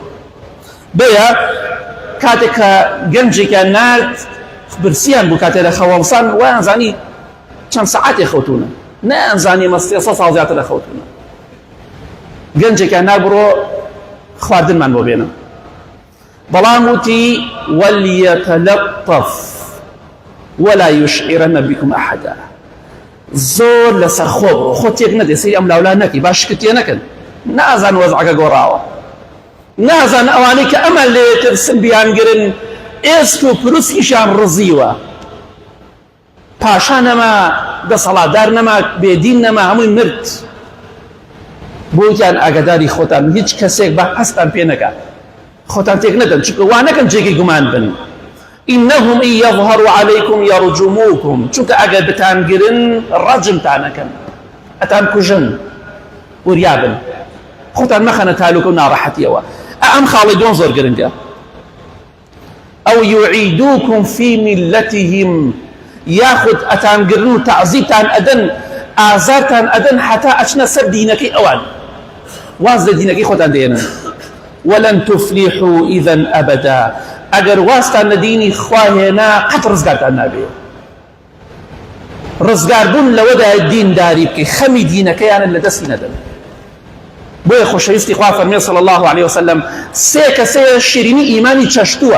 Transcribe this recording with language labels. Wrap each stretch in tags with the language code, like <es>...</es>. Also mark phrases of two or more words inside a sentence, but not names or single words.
<ckb>بەیە کاتێک کە گەنجێکیان نارد برسیان بوو، کاتێک لە خەوەڵسان وایان زانی چەند سەعاتێ خەوتونە، نەیانزانی مە 300 ساڵ زیاتر لە خەوتونە. گەنجێکیان نار بڕۆ خواردنمان بۆ بێنە، بەڵام وتی</ckb> <ar>وەلیەتەلەطەف ولا يشعرن بكم أحدا.</ar> <ckb>زۆر لەسەر خۆ بڕۆ، خۆ تێک نەدێ، سەری ئەم لاولا نەکەی، باش شکتێ نەکەن، نازان وەزعەکە گۆڕاوە، نازان ئەوانەی کە ئەمە لێترسن بیانگرن ئێست و پروسکیشان ڕزیوە، پاشا نەما، دەسەڵاتدار نەما، بێدین نەما، هەمووی مرد. بۆیان ئاگاداری خۆتان، هیچ کەسێک بە هەستان پێ نەکات، خۆتان تێک نەدەن، چونکە وا نەکەن جێگەی گومان بن.</ckb> <ar>إنهم إن يظهروا عليكم يرجموكم،</ar> <ckb>چونکە ئەگەر بتانگرن ڕەجمتانەکەن، ئەتان کوژن وریابن، خۆتان مەخەنە تالوکە و ناڕەحەتیەوە. ئەم خاڵی دۆن زۆر گرنگە.</ckb> <ar>ئەو يعيدوكم في ملتهم،</ar> <ckb>یاخود ئەتانگرن و تەعزیبتان ئەدەن، ئازارتان ئەدەن حتا ئەچنە سەر دینەکەی ئەوان، واز لە دینەکەی خۆتان دێنن.</ckb> <ar>ولن تفلحوا إذا أبدا،</ar> <ckb>ئەگەر واستان لە دینی خوا هێنا قەت ڕزگارتان نابێ. ڕزگاربوون لەوەدا دینداری بکەی، خەمی دینەکەیانن لە دەستی نەدەن. بۆیە خۆشەویستی خوا فەرمێ</ckb> <ar>صلی الله عليه وسلم</ar> <ckb>سێ کەسەیە شیرینی ئیمانی چەشتووە.</ckb>